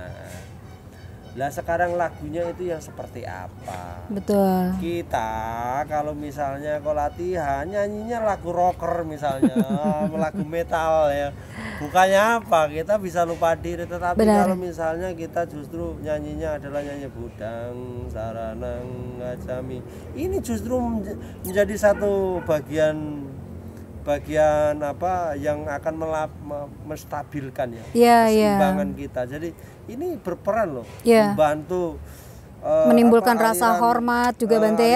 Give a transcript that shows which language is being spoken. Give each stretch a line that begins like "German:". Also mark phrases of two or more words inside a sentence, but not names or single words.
Indonesian: Lah sekarang lagunya itu yang seperti apa? Betul. Kita kalau misalnya latihan nyanyinya lagu rocker misalnya, lagu metal ya. Bukannya apa, kita bisa lupa diri. Tetapi kalau misalnya kita justru nyanyinya adalah nyanyi
Pali: budang, saranang, ngajami,
Indonesian: ini justru menjadi satu bagian apa yang akan menstabilkan keseimbangan kita. Jadi ini berperan loh, membantu menimbulkan rasa hormat juga Bante ya.